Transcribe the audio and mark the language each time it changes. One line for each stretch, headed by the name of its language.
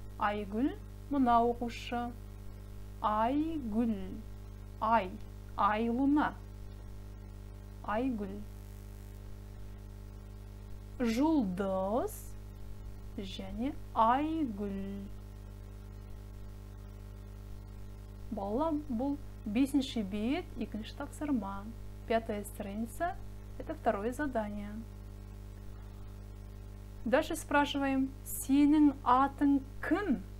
Kazakh: Айгүл мына оқушы. Айгүл. Ай. Ай луна. Айгүл. Жұлдыз және Айгүл. Балалар, бұл 5-ші бет, 2-ші тапсырма.
Russian: 5-я страница, это второе задание. Дальше спрашиваем,
Kazakh: сенің атың кім?